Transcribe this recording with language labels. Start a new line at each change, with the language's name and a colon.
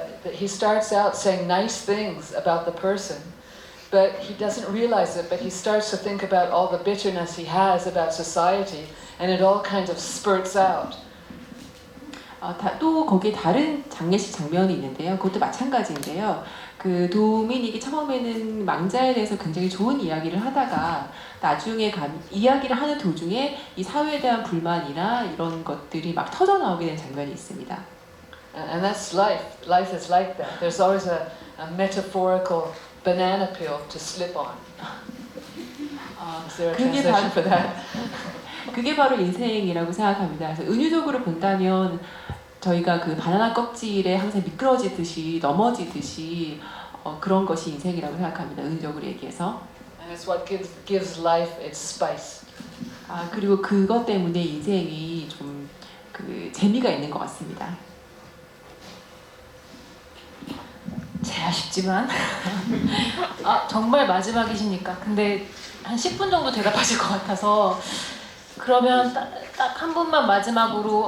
English: He starts out saying nice things about the person, but he doesn't realize it, but he starts to think about all the bitterness he has about society, and it all kind of spurts out.
Korean: 또 거기에 다른 장례식 장면이 있는데요. 그것도 마찬가지인데요. 도미닉이 처음에는 망자에 대해서 굉장히 좋은 이야기를 하다가 나중에 이야기를 하는 도중에 이 사회에 대한 불만이나 이런 것들이 막 터져 나오게 된 장면이 있습니다.
English: And that's life. Life is like that. There's always a metaphorical banana peel to slip on. Is there a translation for that?
Korean: 그게 바로 인생이라고 생각합니다. 그래서 은유적으로 본다면 저희가 바나나 껍질에 항상 미끄러지듯이 넘어지듯이 그런 것이 인생이라고 생각합니다. 은유적으로 얘기해서.
English: And it's what gives life its spice.
Korean: 그리고 그것 때문에 인생이 좀 재미가 있는 것 같습니다. 제 아쉽지만 정말 마지막이시니까. 근데 한 10분 정도 대답하실 것 같아서 그러면 딱 한 분만 마지막으로